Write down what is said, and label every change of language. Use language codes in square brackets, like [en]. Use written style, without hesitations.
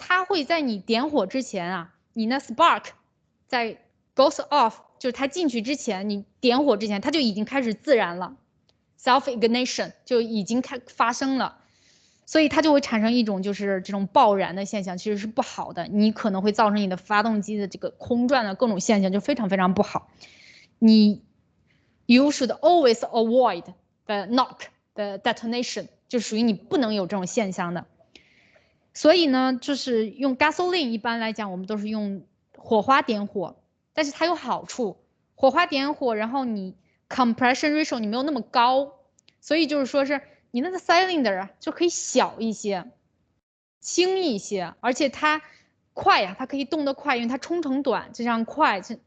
[zh] 它会在你点火之前啊，你那 spark 在 [en] goes off， [zh] 就是它进去之前，你点火之前，它就已经开始自燃了 ，self ignition 就已经发生了，所以它就会产生一种就是这种爆燃的现象，其实是不好的，你可能会造成你的发动机的这个空转的各种现象，就非常非常不好。 [en] You should always avoid the knock the detonation， [zh] 就属于你不能有这种现象的。所以呢，就是用 gasoline 一般来讲，我们都是用火花点火，但是它有好处，火花点火，然后你 compression ratio 你没有那么高，所以就是说是你那个 cylinder 啊就可以小一些，轻一些，而且它快呀，它可以动得快，因为它冲程短，这样快。